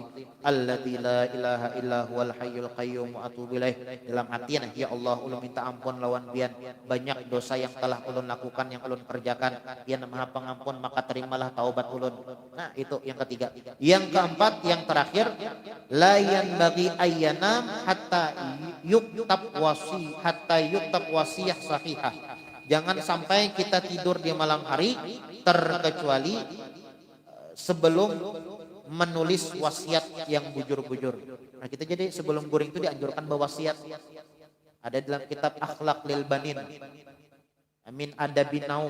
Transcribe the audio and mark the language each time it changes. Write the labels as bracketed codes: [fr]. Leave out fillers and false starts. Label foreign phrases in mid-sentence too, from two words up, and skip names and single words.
[ar] الذي لا إله إلا هو الحي القيوم وأتوب إليه. [bjn] Dalam hatinya, ya Allah, ulun minta ampun lawan pian banyak dosa yang telah ulun lakukan, yang ulun kerjakan. Pian Maha Pengampun, maka terimalah taubat ulun. Nah, itu yang ketiga. [id] Yang keempat, yang terakhir, [ar] لا ينبغي أن ينام حتى يكتب وصية صحيحة. [id] Jangan sampai kita tidur di malam hari terkecuali sebelum menulis wasiat yang bujur-bujur. [bjn] Nah kita jadi sebelum guring itu dianjurkan berwasiat. Ada dalam kitab Akhlak Lil Banin, Min Adabin Naum.